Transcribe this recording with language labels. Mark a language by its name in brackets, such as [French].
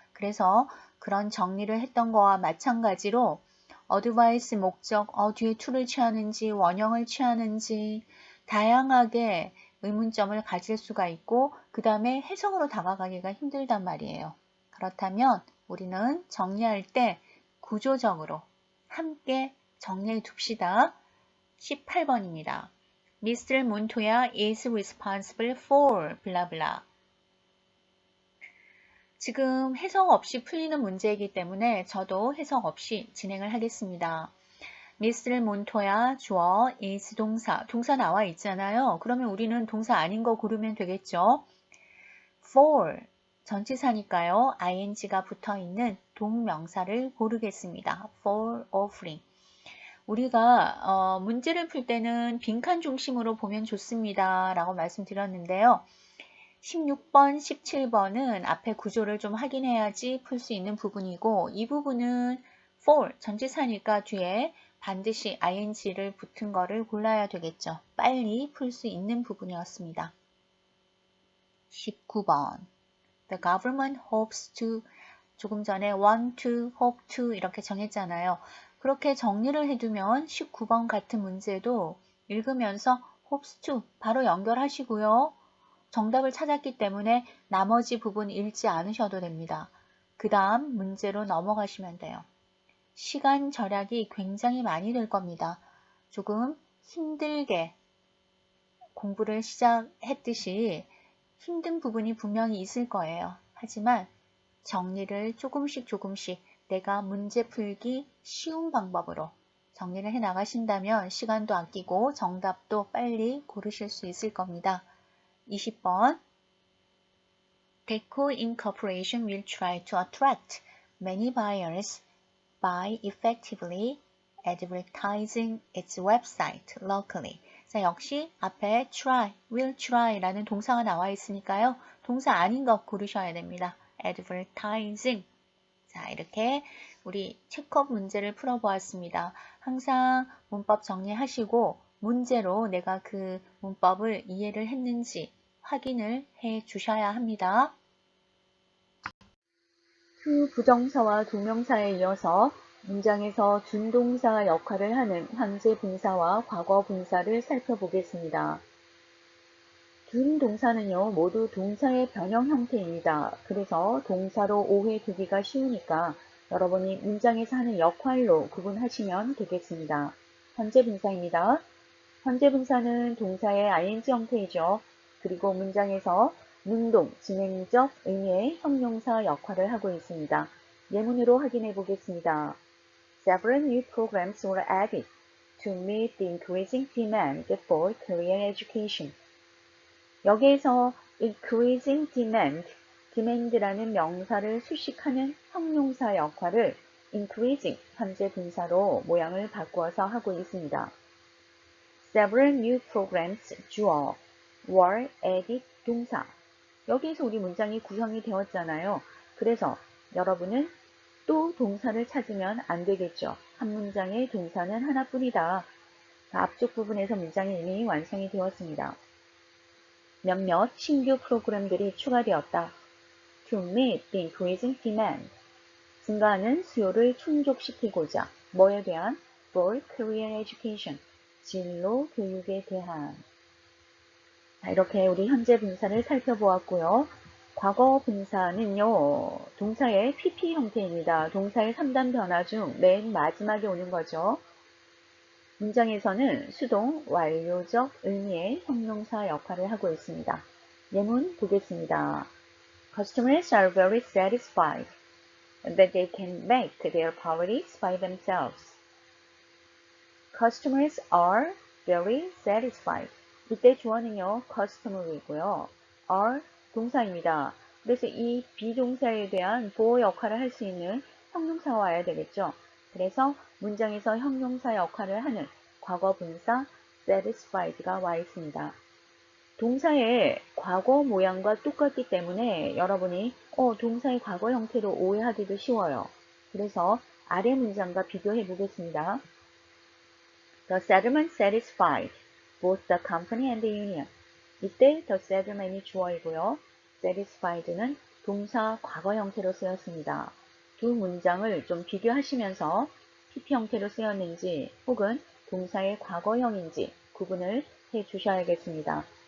[Korean] 그래서 그런 정리를 했던 거와 마찬가지로 어드바이스 목적, 뒤에 to를 취하는지 원형을 취하는지 다양하게 의문점을 가질 수가 있고 그 다음에 해석으로 다가가기가 힘들단 말이에요. 그렇다면 우리는 정리할 때 구조적으로 함께 정리해 둡시다. 18번입니다. Mr. [English] Montoya is responsible for [Korean] 블라블라. 지금 해석 없이 풀리는 문제이기 때문에 저도 해석 없이 진행을 하겠습니다. [English] Mr. [Korean] Montoya 주어 is 동사 나와 있잖아요. 그러면 우리는 동사 아닌 거 고르면 되겠죠. for 전치사니까요. ing가 붙어있는 동명사를 고르겠습니다. [English] for offering. [Korean] 우리가 문제를 풀 때는 빈칸 중심으로 보면 좋습니다. 라고 말씀드렸는데요. 16번, 17번은 앞에 구조를 좀 확인해야지 풀 수 있는 부분이고 이 부분은 for 전치사니까 뒤에 반드시 ing를 붙은 거를 골라야 되겠죠. 빨리 풀 수 있는 부분이었습니다. 19번 [English] The government hopes to [Korean] 조금 전에 [English] want to, hope to [Korean] 이렇게 정했잖아요. 그렇게 정리를 해두면 19번 같은 문제도 읽으면서 [English] hopes to [Korean] 바로 연결하시고요. 정답을 찾았기 때문에 나머지 부분 읽지 않으셔도 됩니다. 그 다음 문제로 넘어가시면 돼요. 시간 절약이 굉장히 많이 될 겁니다. 조금 힘들게 공부를 시작했듯이 힘든 부분이 분명히 있을 거예요. 하지만 정리를 조금씩 내가 문제 풀기 쉬운 방법으로 정리를 해 나가신다면 시간도 아끼고 정답도 빨리 고르실 수 있을 겁니다. 20번 [English] Deco Incorporation will try to attract many buyers by effectively advertising its website locally. [Korean] 자, 역시 앞에 try, will try라는 동사가 나와 있으니까요. 동사 아닌 것 고르셔야 됩니다. [English] advertising. [Korean] 자, 이렇게 우리 체크업 문제를 풀어보았습니다. 항상 문법 정리하시고 문제로 내가 그 문법을 이해를 했는지 확인을 해 주셔야 합니다. to 부정사와 동명사에 이어서 문장에서 준동사 역할을 하는 현재 분사와 과거 분사를 살펴보겠습니다. 준동사는요, 모두 동사의 변형 형태입니다. 그래서 동사로 오해 두기가 쉬우니까 여러분이 문장에서 하는 역할로 구분하시면 되겠습니다. 현재 분사입니다. 현재 분사는 동사의 ing 형태이죠. 그리고 문장에서 능동, 진행적 의미의 형용사 역할을 하고 있습니다. 예문으로 확인해 보겠습니다. [English] Several new programs were added to meet the increasing demand for career education. [Korean] 여기에서 [English] increasing demand [Korean] 라는 명사를 수식하는 형용사 역할을 increasing 현재 분사로 모양을 바꾸어서 하고 있습니다. [English] Several new programs [Korean] 주어, [English] were added [Korean] 동사. 여기에서 우리 문장이 구성이 되었잖아요. 그래서 여러분은 또 동사를 찾으면 안 되겠죠. 한 문장의 동사는 하나뿐이다. 앞쪽 부분에서 문장이 이미 완성이 되었습니다. 몇몇 신규 프로그램들이 추가되었다. [English] To meet the increasing demand. [Korean] 증가하는 수요를 충족시키고자. 뭐에 대한? [English] For career education. [Korean] 진로 교육에 대한. 자, 이렇게 우리 현재 분사를 살펴보았고요. 과거 분사는요, 동사의 PP 형태입니다. 동사의 3단 변화 중 맨 마지막에 오는 거죠. 문장에서는 수동, 완료적 의미의 형용사 역할을 하고 있습니다. 예문 보겠습니다. [English] Customers are very satisfied that they can make their priorities by themselves. Customers are very satisfied. [Korean] 이때 주어는요, customer이고요. are 동사입니다. 그래서 이 비동사에 대한 보호 역할을 할 수 있는 형용사가 와야 되겠죠. 그래서 문장에서 형용사 역할을 하는 과거 분사 satisfied가 와 있습니다. 동사의 과거 모양과 똑같기 때문에 여러분이 동사의 과거 형태로 오해하기도 쉬워요. 그래서 아래 문장과 비교해 보겠습니다. [English] The settlement satisfied both the company and the union. [Korean] 이때 [English] the settlement [Korean] 이 주어이고요. satisfied는 동사 과거 형태로 쓰였습니다. 두 문장을 좀 비교하시면서 PP 형태로 쓰였는지 혹은 동사의 과거형인지 구분을 해 주셔야겠습니다.